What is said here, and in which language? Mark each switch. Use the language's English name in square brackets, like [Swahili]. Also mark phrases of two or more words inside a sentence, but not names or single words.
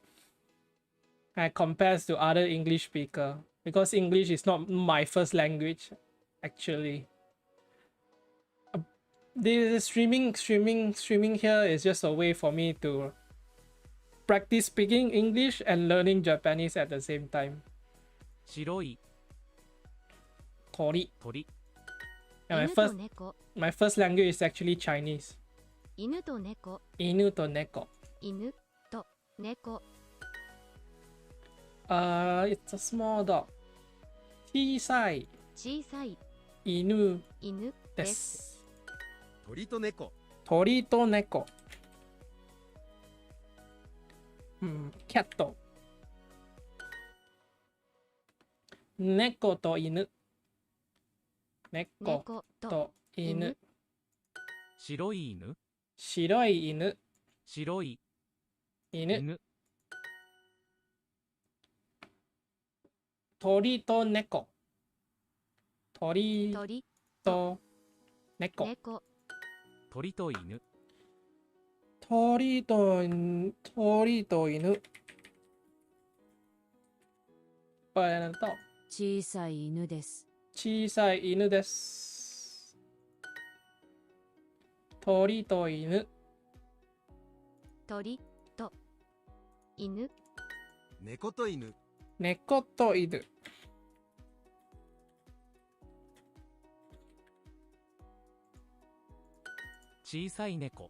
[English] Compared to other English speaker, because English is not my first language, actually. The streaming here is just a way for me to practice speaking English and learning Japanese at the same time. [Japanese] 白い Tori. 鳥 [English] And [Japanese] 犬と猫 [English] my first language is actually Chinese. [Japanese] 犬と猫犬と猫. 犬と猫 [English] It's a small dog. [Japanese] Chisai 小さい inu 犬です desu. 鳥と猫鳥と猫. Cat. 猫と犬. Neko 猫とと犬. 白い犬白い犬. 白い Inu. 犬鳥と猫. Tori 鳥と猫. 猫鳥と犬鳥と犬. [English] But [Japanese] 小さい犬です。小さい犬です。鳥と犬。鳥と犬猫と犬猫と犬。小さい猫